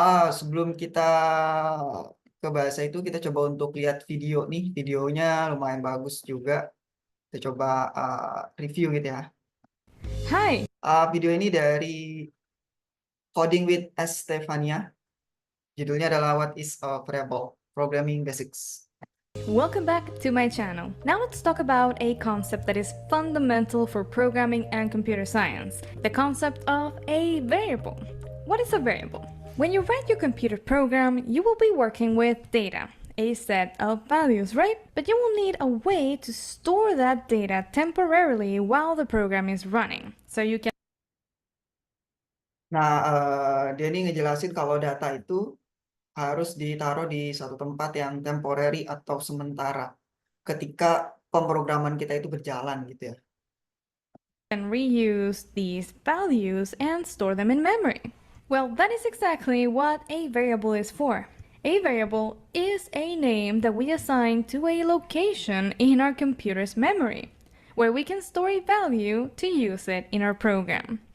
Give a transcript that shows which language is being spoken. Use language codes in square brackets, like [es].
[id] Sebelum kita ke bahasa itu, kita coba untuk lihat video nih. Videonya lumayan bagus juga. Kita coba review gitu ya. [en] Hi, [id] Video ini dari Coding with S. Stefania. Judulnya adalah What is a Variable? [en] Programming Basics. welcome back to my channel. Now let's talk about a concept that is fundamental for programming and computer science, the concept of a variable. What is a variable? When you write your computer program, you will be working with data, a set of values, right? But you will need a way to store that data temporarily while the program is running. So you can [id] Nah, dia ini ngejelasin kalau data itu harus ditaruh di satu tempat yang temporary atau sementara ketika pemrograman kita itu berjalan gitu ya. [en] reuse these values and store them in memory. Well, that is exactly what a variable is for. A variable is a name that we assign to a location in our computer's memory, where we can store a value to use it in our program.